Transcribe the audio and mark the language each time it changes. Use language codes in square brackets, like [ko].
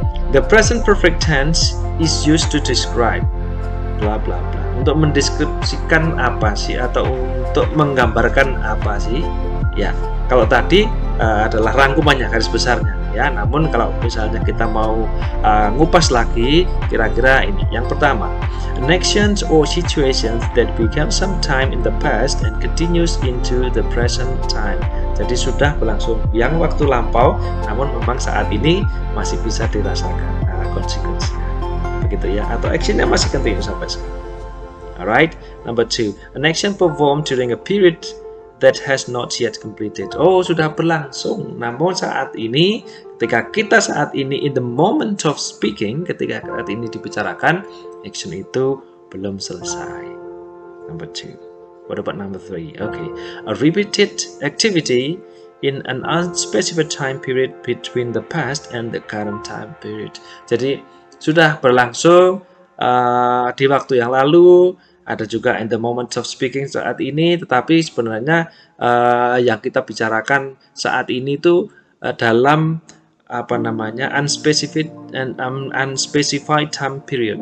[en] The present perfect tense is used to describe bla bla bla. [id] Untuk mendeskripsikan apa sih atau untuk menggambarkan apa sih? Ya, kalau tadi adalah rangkumannya, garis besarnya ya. Namun kalau misalnya kita mau ngupas lagi, kira-kira ini. Yang pertama, [en] an actions or situations that began sometime in the past and continues into the present time. [id] Jadi sudah berlangsung yang waktu lampau, namun memang saat ini masih bisa dirasakan konsekuensinya, begitu ya, atau actionnya masih continue sampai sekarang. [en] Alright, number 2, an action performed during a period that has not yet completed. [id] Oh, sudah berlangsung, namun saat ini, ketika kita saat ini [en] in the moment of speaking, [id] ketika saat ini dibicarakan, action itu belum selesai. [en] Number 2. What about number 3? Okay, a repeated activity in an unspecified time period between the past and the current time period. [id] Jadi sudah berlangsung di waktu yang lalu, ada juga [en] in the moment of speaking [id] saat ini, tetapi sebenarnya yang kita bicarakan saat ini itu dalam [en] unspecified and unspecified time period.